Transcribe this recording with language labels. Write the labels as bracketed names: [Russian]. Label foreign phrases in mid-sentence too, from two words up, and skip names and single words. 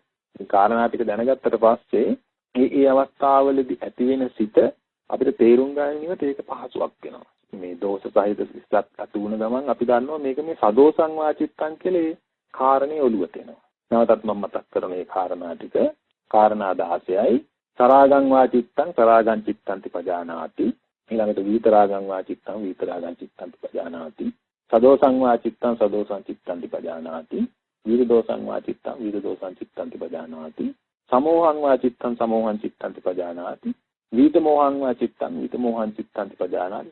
[Sinhala] මේ කාරණා ටික දැනගත්තට පස්සේ ඒ අවස්ථාවවලදී ඇති වෙන සිත අපිට තේරුම් ගන්නවට ඒක පහසුවක් වෙනවා. මේ දෝෂ සහිත සිතක් අතු වුණ ගමන් අපි දන්නවා මේක මේ [Pali] සදෝසං වාචිත්තං [Sinhala] කියලා ඒ කාරණේ ඔළුවට එනවා. නැවතත් මම මතක් කරන මේ කාරණා ටික කාරණා 16යි. [Pali] සරාගං වාචිත්තං සරාගං චිත්තන්ති පජානාති. ඊළඟට විතරාගං වාචිත්තං විතරාගං චිත්තන්ති පජානාති. සදෝසං වාචිත්තං සදෝසං චිත්තන්ති පජානාති. විරදෝසං වාචිත්තං විරදෝසං චිත්තන්ති පජානාති. සමෝහං වාචිත්තං සමෝහං චිත්තන්ති පජානාති. විතමෝහං වාචිත්තං විතමෝහං චිත්තන්ති පජානාති.